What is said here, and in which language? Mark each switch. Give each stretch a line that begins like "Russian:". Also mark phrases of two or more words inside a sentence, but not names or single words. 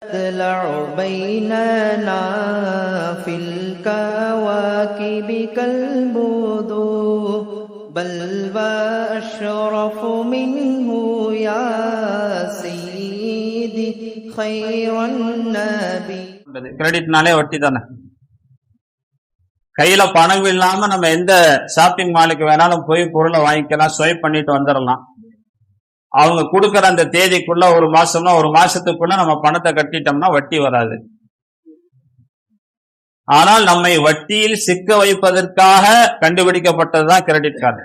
Arabic: تطلع بيننا في الكواكب كالبدور بل وأشرف منه يا سيدي خير النبي.
Tamil: கிரெடிட்னாலே வட்டி தானே. கையில பணம் இல்லாம நம்ம எந்த
English: shopping mall
Tamil: வேணாலும் போய் பொருளை வாங்கிக்கலாம், ஸ்வைப் பண்ணிட்டு வந்துடலாம். அவங்க கொடுக்கற அந்த தேதிக்குள்ள ஒரு மாசம்னா ஒரு மாசத்துக்குள்ள நம்ம பணத்தை கட்டிட்டோம்னா வட்டி வராது. ஆனால் நம்மை வட்டியில் சிக்க வைப்பதற்காக கண்டுபிடிக்கப்பட்டதுதான்
English: credit card.